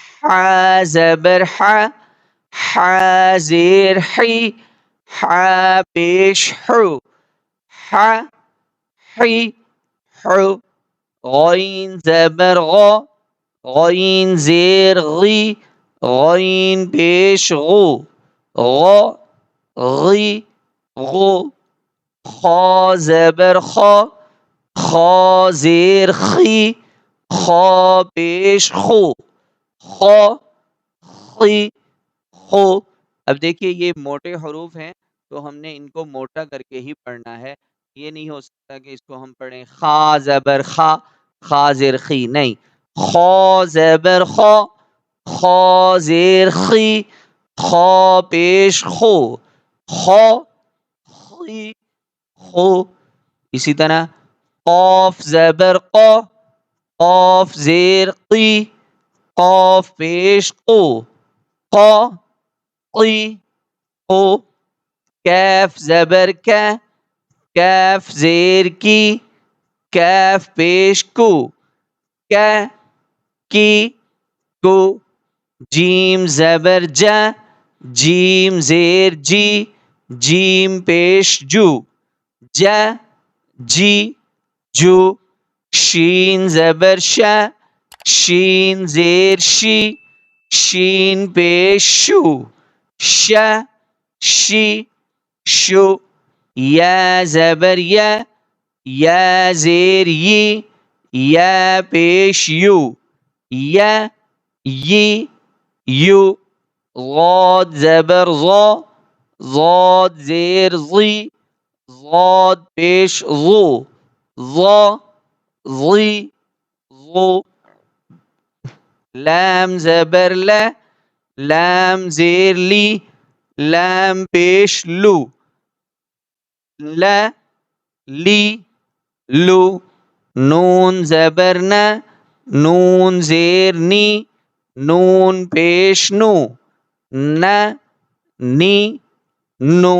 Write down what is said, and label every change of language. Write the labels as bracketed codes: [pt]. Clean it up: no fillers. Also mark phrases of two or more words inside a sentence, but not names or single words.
[ur] حا زبر حا، حا زیر حی، حا پیش حو، حا حی حو. غین زبر غا، غین زیر غی، غین پیش غو، غا غی غو. خا زبر خا، خا زیر خی، خا پیش خو، خا خی خو. اب دیکھیے یہ موٹے حروف ہیں تو ہم نے ان کو موٹا کر کے ہی پڑھنا ہے. یہ نہیں ہو سکتا کہ اس کو ہم پڑھیں خا زبر خا، خا زیر خی، نہیں. خا زبر خا، خا زیر خی، خا پیش خو، خا خی خو. اسی طرح قاف زبر قا، قاف زیر قی، قاف پیش قو، قا قی قو. کیف زبر کا، کیف زیر کی، کیف پیش کو، کی کی کو. جیم زبر جا، جیم زیر جی، جیم پیش جو، جا جی جو. شین زبر شا، شین زیر شی، شین پیش شو، شا شی شو. یا زبر یا، یا زیر یی، یا پیش یو، یا یی یو. غاد زبر غا، غاد زیر غی، غاد پیش غو، غا غی غو. لام زبر لا، لام زیر لی، لام پیش لو، لا لی لو. نون زبر نا، نون زیر نی، نون پیش نو، نا نی نو.